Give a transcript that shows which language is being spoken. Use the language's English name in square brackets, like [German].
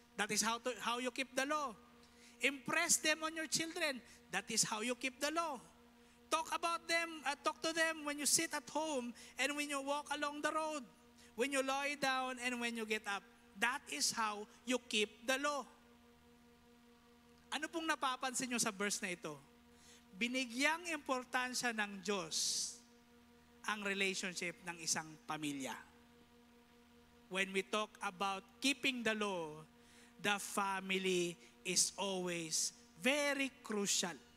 [English] That is how you keep the law. Impress them on your children. That is how you keep the law. Talk to them when you sit at home and when you walk along the road, when you lie down and when you get up. That is how you keep the law. [Filipino] Ano pong napapansin nyo sa verse na ito? Binigyang importansya ng Diyos ang relationship ng isang pamilya. [English] When we talk about keeping the law, the family is always very crucial.